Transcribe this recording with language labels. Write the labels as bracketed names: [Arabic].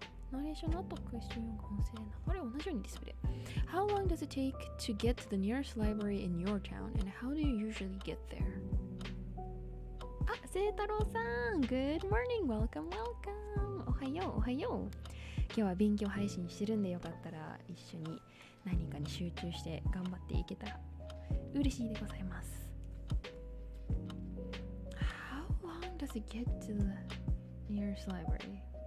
[Japanese] ナレーションの後、クエスチョン4が音声流れ同じようにディスプレイ。 [English] How long does it take to get to the nearest library in your town, and how do you usually get there? 聖太郎さん Good morning, welcome. [Japanese] おはよう。今日は勉強配信してるんで、よかったら一緒に何かに集中して頑張っていけたら嬉しいでございます。 [English] How long does it get to the nearest library?